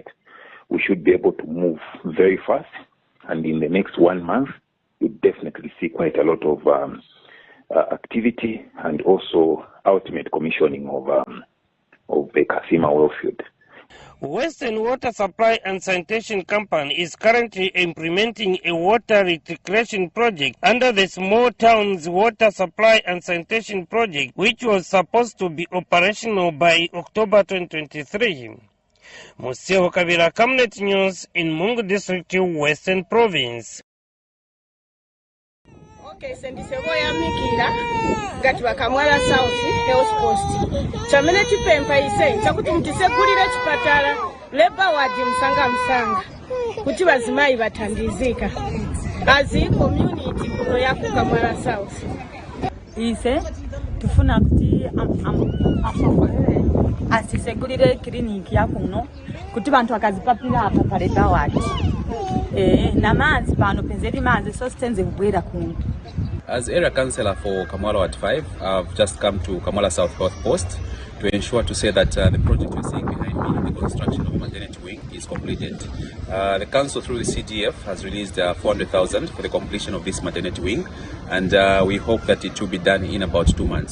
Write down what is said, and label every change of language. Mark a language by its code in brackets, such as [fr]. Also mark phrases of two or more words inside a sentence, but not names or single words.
[en] We should be able to move very fast, and in the next 1 month, we definitely see quite a lot of activity and also ultimate commissioning of the Kasima well field. Western Water Supply and Sanitation Company is currently implementing a water recirculation project under the Small Towns Water Supply and Sanitation Project, which was supposed to be operational by October 2023. Musiebo Kavira, Camnet News in Mungu District, Western Province. [ny] Okay, sendisebo ya mikira gati bakamwala South Health Post chamene chipempa ise chakutumtise kulira chipatala leba waje msanga kuti bazimayi batandizika azi community kuno yakukamwala South ise tufuna kuti asongolere asisegulire clinic yakuno kuti bantu akazipapira apa paleta wati namanzi pano penzeri manzi so sitenze kubwera kuno. [en] As area councillor for Kamwala Ward 5, I've just come to Kamwala South Post to ensure to say that the project you're seeing behind me, the construction of maternity wing, is completed. The council through the CDF has released 400,000 for the completion of this maternity wing, and we hope that it will be done in about 2 months.